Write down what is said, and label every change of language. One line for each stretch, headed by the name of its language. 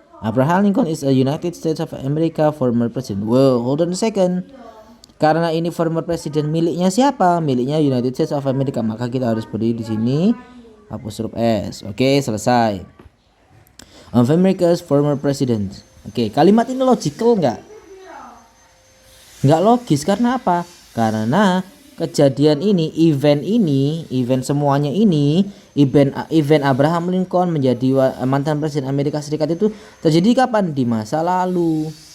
English: Abraham Lincoln is a United States of America former president. Wow, hold on a second.
Indonesian: Karena ini former president, miliknya siapa? Miliknya United States of America. Maka kita harus beri di sini apostrof S. Oke, selesai.
English: Of America's former president.
Indonesian: Oke, kalimat ini logical nggak? Nggak logis karena apa? Karena kejadian ini, event semuanya ini, event Abraham Lincoln menjadi mantan presiden Amerika Serikat itu terjadi kapan? Di masa lalu.